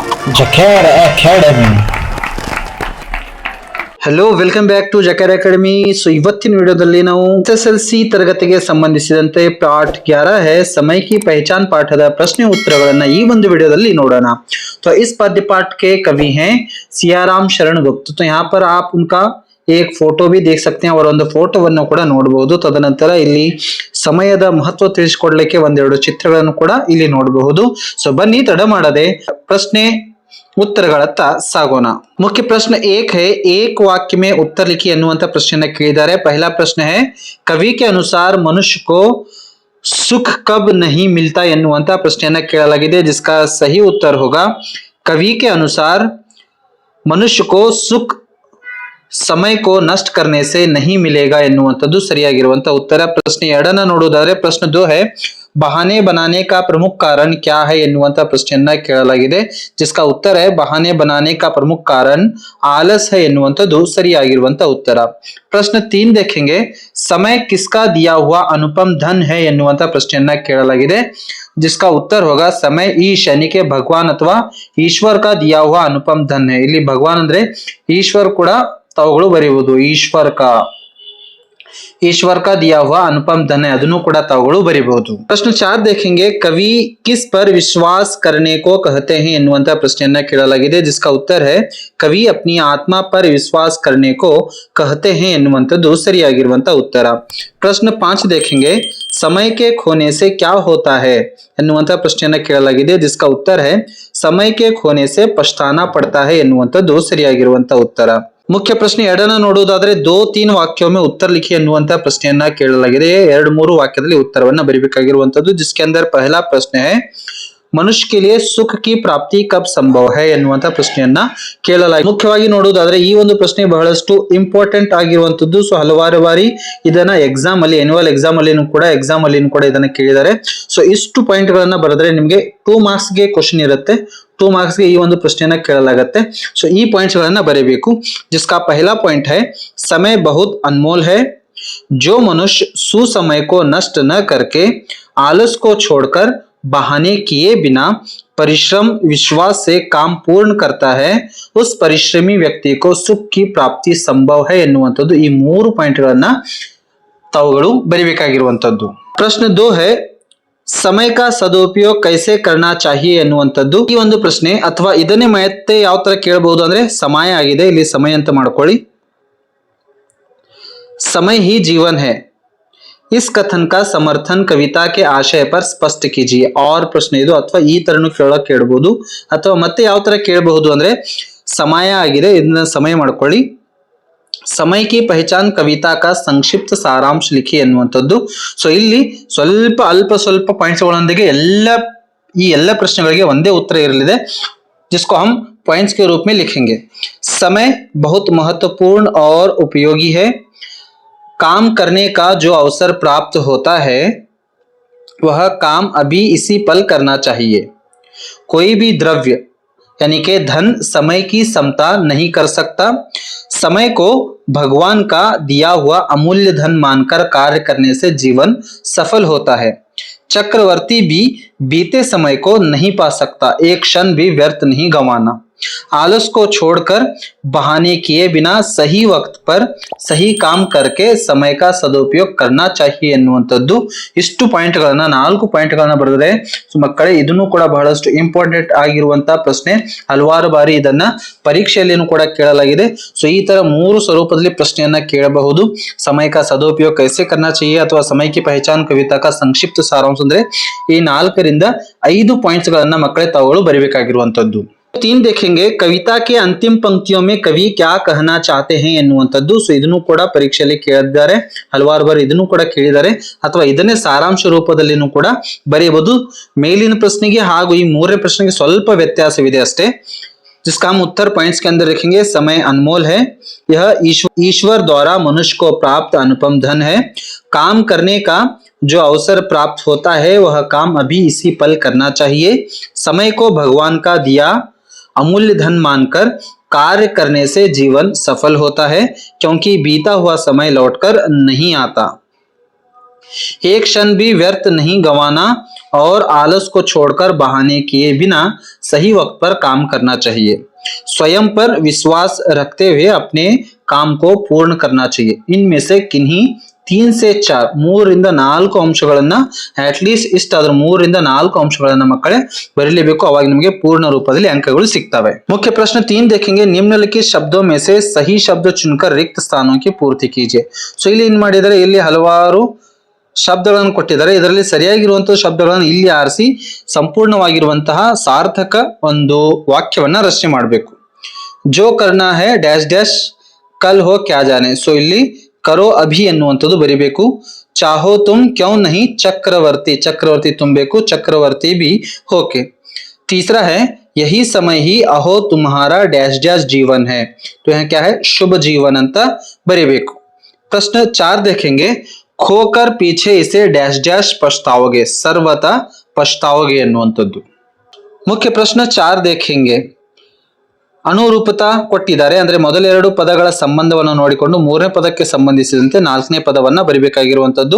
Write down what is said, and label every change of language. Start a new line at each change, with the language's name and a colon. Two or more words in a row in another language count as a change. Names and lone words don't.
English: Jacar Academy. hello welcome back to Jacar Academy.
Kannada: ಸೊ ಇವತ್ತಿನ ವಿಡಿಯೋದಲ್ಲಿ ನಾವು SSLC ತರಗತಿಗೆ ಸಂಬಂಧಿಸಿದಂತೆ ಪಾಠ 11
Hindi: है समय की पहचान
Kannada: ಪಾಠದ ಪ್ರಶ್ನೆ ಉತ್ತರಗಳನ್ನ ಈ ಒಂದು ವಿಡಿಯೋದಲ್ಲಿ ನೋಡೋಣ.
Hindi: तो इस पद्य पाठ के कवि हैं सियाराम शरण गुप्त. तो यहाँ पर आप उनका एक फोटो भी देख सकते हैं और
Kannada: ಒಂದು ಫೋಟೋವನ್ನು ಕೂಡ ನೋಡಬಹುದು. ತದನಂತರ ಇಲ್ಲಿ ಸಮಯದ ಮಹತ್ವ ತಿಳಿಸಿಕೊಡಲಿಕ್ಕೆ ಒಂದೆರಡು ಚಿತ್ರಗಳನ್ನು ಕೂಡ ಇಲ್ಲಿ ನೋಡಬಹುದು. ಸೊ ಬನ್ನಿ ತಡ ಮಾಡದೆ ಪ್ರಶ್ನೆ उत्तरಗಳತ್ತ ಸಾಗೋಣ.
Hindi: मुख्य प्रश्न एक है, एक वाक्य में उत्तर लिखिए
Kannada: ಅನ್ನುವಂತ ಪ್ರಶ್ನೆಯನ್ನ ಕೇಳಿದ್ದಾರೆ.
Hindi: पहला प्रश्न है, कवि के अनुसार मनुष्य को सुख कब नहीं मिलता
Kannada: ಎನ್ನುವಂತ ಪ್ರಶ್ನೆಯನ್ನ ಕೇಳಲಾಗಿದೆ.
Hindi: जिसका सही उत्तर होगा, कवि के अनुसार मनुष्य को सुख समय को नष्ट करने से नहीं मिलेगा
Kannada: ಎನ್ನುವಂತದ್ದು ಸರಿಯಾಗಿರುವಂತ ಉತ್ತರ. ಪ್ರಶ್ನೆ 2 ನೋಡುವುದಾದ್ರೆ ಪ್ರಶ್ನೆ 2
Hindi: है, बहाने बनाने का प्रमुख कारण क्या है
Kannada: ಎನ್ನುವಂತ ಪ್ರಶ್ನೆಯನ್ನ ಕೇಳಲಾಗಿದೆ.
Hindi: जिसका उत्तर है, बहाने बनाने का प्रमुख कारण आलस है
Kannada: ಎನ್ನುವಂತದ್ದು ಸರಿಯಾಗಿರುವಂತ ಉತ್ತರ.
Hindi: प्रश्न 3 देखेंगे, समय किसका दिया हुआ अनुपम धन है
Kannada: ಎನ್ನುವಂತ ಪ್ರಶ್ನೆಯನ್ನ ಕೇಳಲಾಗಿದೆ.
Hindi: जिसका उत्तर होगा, समय ईश यानी के भगवान अथवा ईश्वर का दिया हुआ अनुपम धन है.
Kannada: ಇಲ್ಲಿ ಭಗವಾನ್ ಅಂದ್ರೆ ಈಶ್ವರ್ ಕೂಡ ತಾವುಗಳು ಬರೆಯುವುದು.
Hindi: ईश्वर का दिया हुआ अनुपम धन है,
Kannada: ಅದನ್ನು ಕೂಡ ತಾವುಗಳು ಬರೆಯಬಹುದು.
Hindi: ಪ್ರಶ್ನೆ 4 देखेंगे, कवि किस पर विश्वास करने को कहते हैं
Kannada: ಎನ್ನುವಂತ ಪ್ರಶ್ನೆಯನ್ನ ಕೇಳಲಾಗಿದೆ.
Hindi: जिसका उत्तर है, कवि अपनी आत्मा पर विश्वास करने को कहते हैं
Kannada: ಎನ್ನುವಂತದ್ದು ಸರಿಯಾಗಿರುವಂತ ಉತ್ತರ.
Hindi: प्रश्न 5 देखेंगे, समय के खोने से क्या होता है
Kannada: ಎನ್ನುವಂತ ಪ್ರಶ್ನೆಯನ್ನ ಕೇಳಲಾಗಿದೆ.
Hindi: जिसका उत्तर है, समय के खोने से पछताना पड़ता है
Kannada: ಎನ್ನುವಂತದ್ದು ಸರಿಯಾಗಿರುವಂತ ಉತ್ತರ.
Hindi: मुख्य प्रश्न 2 ನೋಡುವುದಾದ್ರೆ 2-3 वाक्यों में उत्तर लिखिए
Kannada: ಅನ್ನುವಂತ ಪ್ರಶ್ನೆಯನ್ನ ಕೇಳಲಾಗಿದೆ. 2-3 ವಾಕ್ಯದಲ್ಲಿ ಉತ್ತರವನ್ನ ಬರೆಯಬೇಕಾಗಿರುವಂತದ್ದು.
Hindi: जिसके अंदर पहला प्रश्न है, मनुष्य के लिए सुख की प्राप्ति कब संभव है
Kannada: ಎನ್ನುವಂತ ಪ್ರಶ್ನೆಯನ್ನ ಕೇಳಲಾಗಿದೆ. ಮುಖ್ಯವಾಗಿ ನೋಡುವುದಾದ್ರೆ ಈ ಒಂದು ಪ್ರಶ್ನೆ ಬಹಳಷ್ಟು ಇಂಪಾರ್ಟೆಂಟ್ ಆಗಿರುವಂತದ್ದು. ಸೊ ಹಲವಾರು ಬಾರಿ ಇದನ್ನ ಎಕ್ಸಾಮ್ ಅಲ್ಲಿ
English: annual exam
Kannada: ಅಲ್ಲಿನೂ ಕೂಡ ಇದನ್ನ ಕೇಳಿದ್ದಾರೆ. ಸೊ ಇಷ್ಟು ಪಾಯಿಂಟ್ ಗಳನ್ನ ಬರೆದ್ರೆ ನಿಮಗೆ 2 ಮಾರ್ಕ್ಸ್ ಗೆ ಕ್ವಶನ್ ಇರುತ್ತೆ.
Hindi: 2 मार्क्स के
Kannada: ಈ ಒಂದು ಪ್ರಶ್ನೆಯನ್ನ ಕೇಳಲಾಗುತ್ತೆ. ಸೊ ಈ ಪಾಯಿಂಟ್ಸ್ ಗಳನ್ನ ಬರೆಯಬೇಕು.
Hindi: जिसका पहला पॉइंट है, समय बहुत अनमोल है. जो मनुष्य सुसमय को नष्ट न करके आलस को छोड़कर बहाने किए बिना परिश्रम विश्वास से काम पूर्ण करता है, उस परिश्रमी व्यक्ति को सुख की प्राप्ति संभव है
Kannada: ಎನ್ನುವಂತದ್ದು ಈ 3 ಪಾಯಿಂಟ್ ಗಳನ್ನ ತಾವುಗಳು ಬರೆಯಬೇಕಾಗಿರುವಂತದ್ದು.
Hindi: ಪ್ರಶ್ನೆ 2 है, समय का सदुपयोग कैसे करना चाहिए
Kannada: ಎನ್ನುವಂತದ್ದು ಈ ಒಂದು ಪ್ರಶ್ನೆ. ಅಥವಾ ಇದನ್ನೇ ಮತ್ತೆ ಯಾವ ತರ ಕೇಳಬಹುದು ಅಂದ್ರೆ ಸಮಯ ಆಗಿದೆ, ಇಲ್ಲಿ ಸಮಯ ಅಂತ ಮಾಡ್ಕೊಳ್ಳಿ.
Hindi: समय ही जीवन है, इस कथन का समर्थन कविता के आशय पर स्पष्ट कीजिए.
Kannada: और ಪ್ರಶ್ನೆ ಇದು. ಅಥವಾ ಈ ತರನು ಕೇಳಬಹುದು ಅಥವಾ ಮತ್ತೆ ಯಾವ ತರ ಕೇಳಬಹುದು ಅಂದ್ರೆ ಸಮಯ ಆಗಿದೆ, ಇದನ್ನ ಸಮಯ ಮಾಡ್ಕೊಳ್ಳಿ.
Hindi: समय की पहचान कविता का संक्षिप्त सारांश लिखी ಎನ್ನುವಂತದ್ದು.
Kannada: ಸೊ ಇಲ್ಲಿ ಸ್ವಲ್ಪ ಪಾಯಿಂಟ್ಸ್ ಗಳೊಂದಿಗೆ ಈ ಎಲ್ಲ ಪ್ರಶ್ನೆಗಳಿಗೆ ಒಂದೇ ಉತ್ತರ ಇರಲಿದೆ.
Hindi: जिसको हम पॉइंट्स के रूप में लिखेंगे. समय बहुत महत्वपूर्ण और उपयोगी है. काम करने का जो अवसर प्राप्त होता है वह काम अभी इसी पल करना चाहिए. कोई भी द्रव्य यानी कि धन समय की समता नहीं कर सकता. समय को भगवान का दिया हुआ अमूल्य धन मानकर कार्य करने से जीवन सफल होता है. चक्रवर्ती भी बीते समय को नहीं पा सकता. एक क्षण भी व्यर्थ नहीं गंवाना. आलस को छोड़कर बहाने किए बिना सही वक्त पर सही काम करके समय का सदुपयोग करना चाहिए ಎನ್ನುವಂತದ್ದು.
Kannada: ಇಷ್ಟು ಪಾಯಿಂಟ್ ಗಳನ್ನ 4 ಪಾಯಿಂಟ್ ಗಳನ್ನ ಬರೆದರೆ ಮಕ್ಕಳೇ ಇದನ್ನು ಕೂಡ ಬಹಳಷ್ಟು ಇಂಪಾರ್ಟೆಂಟ್ ಆಗಿರುವಂತ ಪ್ರಶ್ನೆ. ಹಲವಾರು ಬಾರಿ ಇದನ್ನ ಪರೀಕ್ಷೆಯಲ್ಲಿನೂ ಕೂಡ ಕೇಳಲಾಗಿದೆ. ಸೊ ಈ ತರ 3 ಸ್ವರೂಪದಲ್ಲಿ ಪ್ರಶ್ನೆಯನ್ನ ಕೇಳಬಹುದು.
Hindi: समय का सदुपयोग कैसे करना चाहिए ಅಥವಾ समय की पहचान कविता का संक्षिप्त सारांश
Kannada: ಅಂದ್ರೆ ಈ 4 ರಿಂದ 5 ಪಾಯಿಂಟ್ಸ್ ಗಳನ್ನ ಮಕ್ಕಳೇ ತಾವುಗಳು ಬರೆಯಬೇಕಾಗಿರುವಂತದ್ದು.
Hindi: 3 देखेंगे, कविता के अंतिम पंक्तियों में कवि क्या कहना चाहते हैं ಎನ್ನುವಂತದ್ದು.
Kannada: ಸೊ ಇದನ್ನು ಕೂಡ ಪರೀಕ್ಷೆಯಲ್ಲಿ ಕೇಳಿದ್ದಾರೆ, ಹಲವಾರು ಬಾರಿ ಇದನ್ನು ಕೂಡ ಕೇಳಿದ್ದಾರೆ. ಅಥವಾ ಇದನ್ನೇ ಸಾರಾಂಶ ರೂಪದಲ್ಲಿನೂ ಕೂಡ ಬರೆಯಬಹುದು. ಮೇಲಿನ ಪ್ರಶ್ನೆಗೆ ಹಾಗೂ ಈ 3ನೇ ಪ್ರಶ್ನೆಗೆ ಸ್ವಲ್ಪ ವ್ಯತ್ಯಾಸವಿದೆ ಅಷ್ಟೇ.
Hindi: जिसका हम उत्तर पॉइंट्स के अंदर लिखेंगे. समय अनमोल है, यह ईश्वर द्वारा मनुष्य को प्राप्त अनुपम धन है. काम करने का जो अवसर प्राप्त होता है वह काम अभी इसी पल करना चाहिए. समय को भगवान का दिया अमूल्य धन मानकर कार्य करने से जीवन सफल होता है, क्योंकि बीता हुआ समय लौटकर नहीं आता. एक क्षण भी व्यर्थ नहीं गंवाना और आलस को छोड़कर बहाने किए बिना सही वक्त पर काम करना चाहिए। स्वयं पर विश्वास रखते हुए अपने काम को पूर्ण करना चाहिए। इनमें से किन्हीं 3 से 4
Kannada: ಮೂರರಿಂದ 4 ಅಂಶಗಳನ್ನ ಅಟ್ಲೀಸ್ಟ್ ಇಷ್ಟಾದ್ರೂ 3ರಿಂದ 4 ಅಂಶಗಳನ್ನ ಮಕ್ಕಳೇ ಬರೀಲೇಬೇಕು, ಅವಾಗ ನಿಮಗೆ ಪೂರ್ಣ ರೂಪದಲ್ಲಿ ಅಂಕಗಳು ಸಿಗ್ತವೆ।
Hindi: मुख्य प्रश्न 3 देखेंगे, निम्नलिखित शब्दों में से सही शब्द चुनकर रिक्त स्थानों की पूर्ति कीजिए।
Kannada: सो ಇಲ್ಲಿ ಏನ್ ಮಾಡಿದರೆ, ಇಲ್ಲಿ ಹಲವಾರು ಶಬ್ದಗಳನ್ನು ಕೊಟ್ಟಿದ್ದಾರೆ, ಇದರಲ್ಲಿ ಸರಿಯಾಗಿರುವಂತಹ ಶಬ್ದಗಳನ್ನು ಇಲ್ಲಿ ಆರಿಸಿ ಸಂಪೂರ್ಣವಾಗಿರುವಂತಹ ಸಾರ್ಥಕ ಒಂದು ವಾಕ್ಯವನ್ನ ರಚನೆ ಮಾಡಬೇಕು।
Hindi: जो करना है
English: dash dash
Hindi: कल हो क्या जाने,
Kannada: ಸೊ ಇಲ್ಲಿ
Hindi: करो अभी
Kannada: ಎನ್ನುವಂಥದ್ದು ಬರಿಬೇಕು।
Hindi: चाहो तुम क्यों नहीं चक्रवर्ती,
Kannada: ಚಕ್ರವರ್ತಿ ತುಂಬಬೇಕು,
Hindi: चक्रवर्ती भी होके। तीसरा है यही समय ही अहो तुम्हारा
English: dash dash
Hindi: जीवन है, तो यहाँ क्या है शुभ जीवन
Kannada: ಅಂತ ಬರಿಬೇಕು।
Hindi: प्रश्न 4 देखेंगे, खोकर पीछे इसे
English: dash dash
Hindi: पछताओगे, सर्वथा पछताओगे ಎನ್ನುವಂಥದ್ದು। मुख्य प्रश्न 4 देखेंगे,
Kannada: ಅನುರೂಪತಾ ಕೊಟ್ಟಿದ್ದಾರೆ, ಅಂದ್ರೆ ಮೊದಲೆರಡು ಪದಗಳ ಸಂಬಂಧವನ್ನು ನೋಡಿಕೊಂಡು ಮೂರನೇ ಪದಕ್ಕೆ ಸಂಬಂಧಿಸಿದಂತೆ ನಾಲ್ಕನೇ ಪದವನ್ನ ಬರಿಬೇಕಾಗಿರುವಂತದ್ದು।